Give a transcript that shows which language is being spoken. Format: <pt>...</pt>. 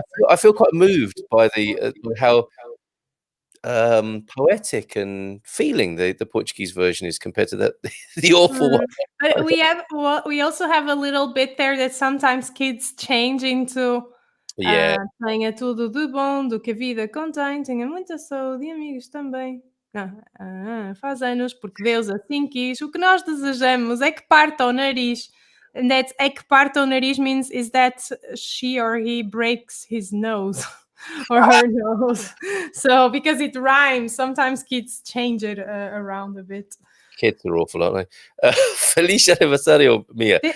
<en>I feel quite moved by the how poetic and feeling the Portuguese version is compared to the awful one. But we also have a little bit there that sometimes kids change into Yeah,</en> <pt>tenha tudo de bom, do que a vida contém, tenha muita saúde e amigos também. Faz anos porque Deus assim quis. O que nós desejamos é que parta o nariz.</pt> <en>And that</en> <pt>é que parta o nariz</pt> <en>means is that she or he breaks his nose or her nose. So because it rhymes, sometimes kids change it around a bit. kids are awful, aren't they?</en> <pt>Feliz aniversario, Mia.</pt>